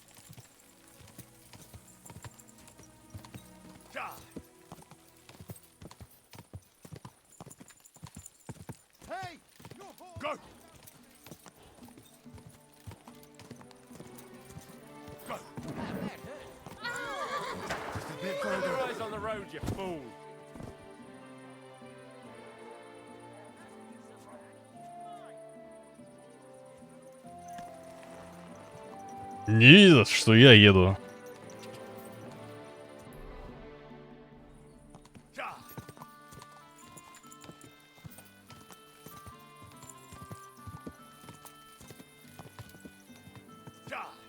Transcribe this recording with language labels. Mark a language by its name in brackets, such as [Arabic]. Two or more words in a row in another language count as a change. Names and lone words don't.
[English] Ja! Hey! No! Go! Go! Just a bit Keep further. your eyes on the road, you fool. [Russian] Не видят, что я еду. Ja! Ja!